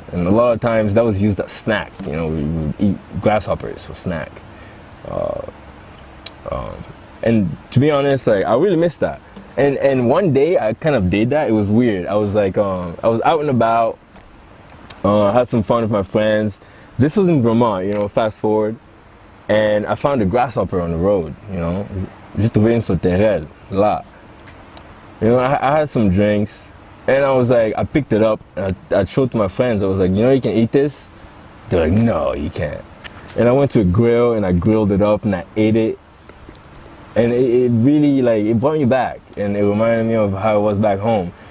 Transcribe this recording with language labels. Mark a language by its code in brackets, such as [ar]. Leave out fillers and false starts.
[en] And a lot of times that was used as snack. We would eat grasshoppers for snack. And to be honest, like I really miss that. And one day I kind of did that. It was weird. I was like, I was out and about. Had some fun with my friends. This was in Vermont, fast forward. And I found a grasshopper on the road, [fr] J'ai trouvé une sauterelle, là. [en] I had some drinks. And I was like, I picked it up and I showed it to my friends. I was like, you can eat this? They're like, no, you can't. And I went to a grill and I grilled it up and I ate it. And it really, it brought me back. And it reminded me of how it was back home.